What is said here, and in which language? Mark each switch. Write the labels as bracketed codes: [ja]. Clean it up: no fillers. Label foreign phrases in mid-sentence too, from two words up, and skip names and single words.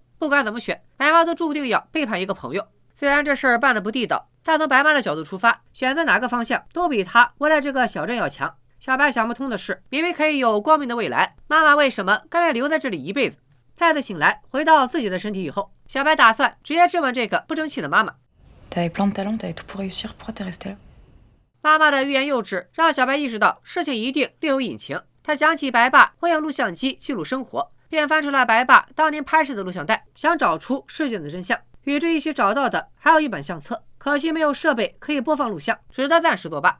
[zh] 不管怎么选，白妈都注定要背叛一个朋友。虽然这事儿办得不地道，但从白妈的角度出发，选择哪个方向都比他为了这个小镇要强。小白想不通的是，明明可以有光明的未来，妈妈为什么甘愿留在这里一辈子？再次醒来，回到自己的身体以后，小白打算直接质问这个不争气的妈妈。 [fr] T'avais plein de talent, t'avais tout pour réussir, pourquoi t'es resté là? [zh] 妈妈的欲言又止让小白意识到事情一定另有隐情。他想起白爸会用录像机记录生活，便翻出了白爸当年拍摄的录像带，想找出事件的真相。与之一起找到的还有一本相册，可惜没有设备可以播放录像，只得暂时作罢。